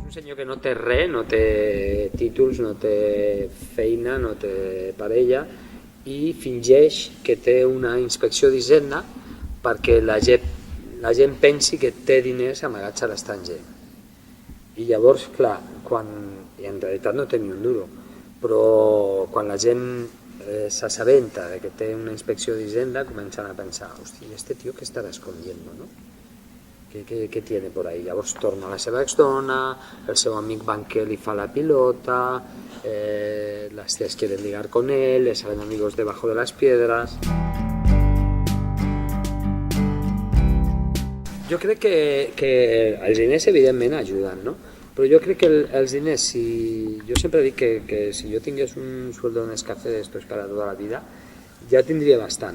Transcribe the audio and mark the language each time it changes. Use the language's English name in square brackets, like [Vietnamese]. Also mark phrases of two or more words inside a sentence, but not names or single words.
[Catalan] senyor que no té res, no té títols, no té feina, no té parella i fingeix que té una inspecció d'Hisenda perquè la gent pensi que té diners amagats a l'estranger. I llavors, clar, i en realitat no té ni un duro, però quan la gent s'assabenta de que té una inspecció d'Hisenda comencen a pensar, hòstia, [Spanish] este tío que estarà escondiendo, [Catalan] no? [Spanish] ¿Qué tiene por ahí? [Catalan] Llavors torna a la seva exdona, el seu amic banquer li fa la pilota, [Spanish] las tías quieren ligar con él, le salen amigos debajo de las piedras. [Catalan] Jo crec que els diners evidentment ajuden, no? Però jo crec que els diners, jo sempre dic que si jo tingués [Spanish] un sueldo en Nescafé d'estos para [Catalan] tota la vida, ja tindria bastant.